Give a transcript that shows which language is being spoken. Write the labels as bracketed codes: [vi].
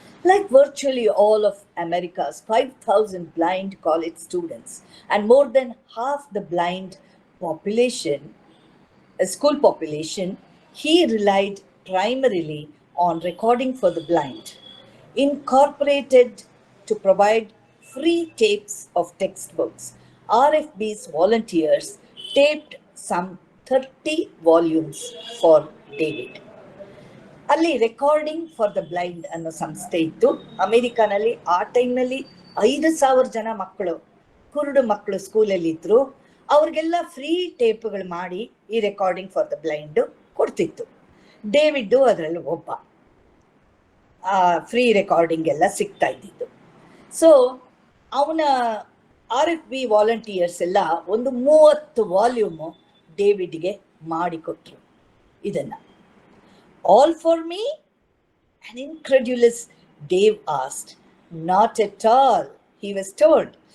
[en] Like virtually all of America's 5,000 blind college students and more than half the blind population, school population, he relied primarily on recording for the blind, incorporated to provide free tapes of textbooks. RFB's volunteers taped some 30 volumes for David. [kn] ಅಲ್ಲಿ recording for the blind ಅನ್ನೋ ಸಂಸ್ಥೆ ಇತ್ತು ಅಮೆರಿಕಾನಲ್ಲಿ. ಆ ಟೈಮ್ನಲ್ಲಿ 5,000 ಜನ ಮಕ್ಕಳು, ಕುರುಡು ಮಕ್ಕಳು ಸ್ಕೂಲಲ್ಲಿ ಇದ್ರು. ಅವ್ರಿಗೆಲ್ಲ ಫ್ರೀ ಟೇಪ್ಗಳು ಮಾಡಿ ಈ recording for the blind ಕೊಡ್ತಿತ್ತು. David ಅದರಲ್ಲಿ ಒಬ್ಬ. ಫ್ರೀ ರೆಕಾರ್ಡಿಂಗ್ ಎಲ್ಲ ಸಿಗ್ತಾ ಇದ್ದಿದ್ದು. ಸೊ ಅವನ RFB ವಾಲಂಟಿಯರ್ಸ್ ಎಲ್ಲ ಒಂದು 30 ವಾಲ್ಯೂಮು ಡೇವಿಡ್ಗೆ ಮಾಡಿಕೊಟ್ರು ಇದನ್ನ. [en] All for me? An incredulous Dave asked. Not at all, he was told.